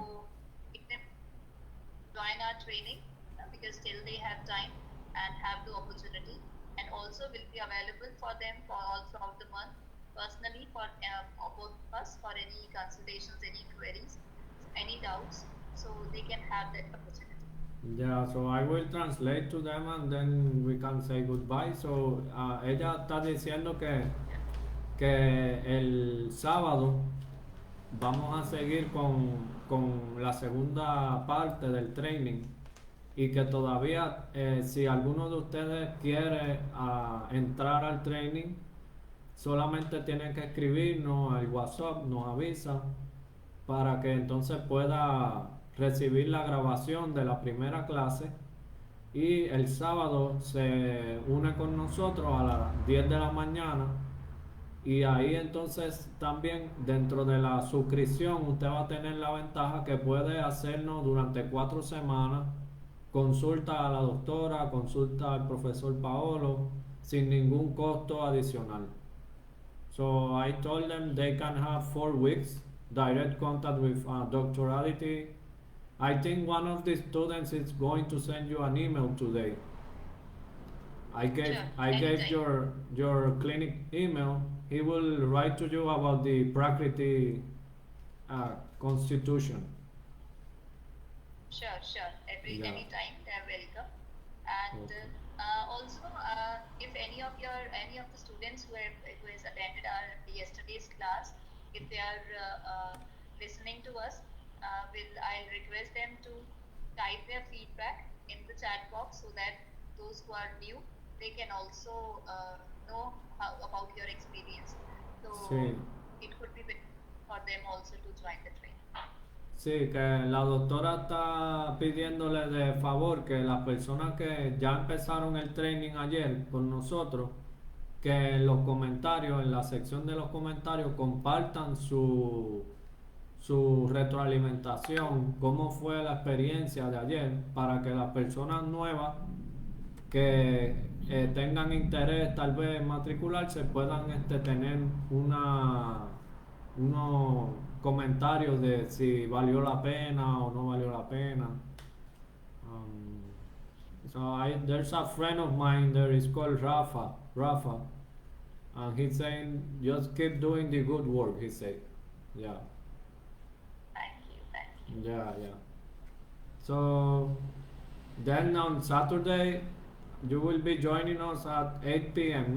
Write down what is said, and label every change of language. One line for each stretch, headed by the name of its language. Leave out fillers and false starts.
English: So it can join our training because still they have time and have the opportunity, and also will be available for them for all throughout the month personally for both of us for any consultations, any queries, any doubts, so they can have that opportunity. Yeah, so I will translate to them and then we can say goodbye.
Spanish: So, ella está diciendo que el sábado vamos a seguir con la segunda parte del training y que todavía si alguno de ustedes quiere entrar al training, solamente tienen que escribirnos al WhatsApp, nos avisa para que entonces pueda recibir la grabación de la primera clase y el sábado se une con nosotros a las 10 de la mañana y ahí entonces también dentro de la suscripción usted va a tener la ventaja que puede hacernos durante 4 semanas consulta a la doctora, consulta al profesor Paolo sin ningún costo adicional.
English: So I told them they can have 4 weeks direct contact with Dr. Aditi. I think one of the students is going to send you an email today. I gave Sure, I gave anytime. your clinic email. He will write to you about the Prakriti constitution. Sure, sure. Yeah. Anytime they are welcome. And Okay. also, if any of the students who has attended our yesterday's class, if they are listening to us, will I'll request them to type their feedback in the chat box so that those who are new, they can also know about your experience. So
Spanish: Sí.
English: it could be better for them also to join the training.
Spanish: Sí, que la doctora está pidiéndole de favor que las personas que ya empezaron el training ayer con nosotros, que en los comentarios, en la sección de los comentarios, compartan su retroalimentación, cómo fue la experiencia de ayer, para que las personas nuevas que tengan interés tal vez en matricularse puedan tener unos comentarios de si valió la pena o no valió la pena.
English: Um, there's a friend of mine there is called Rafa, and he's saying just keep doing the good work. He said, yeah, Thank you, thank you. yeah, yeah. So then on Saturday you will be joining us at 8 p.m.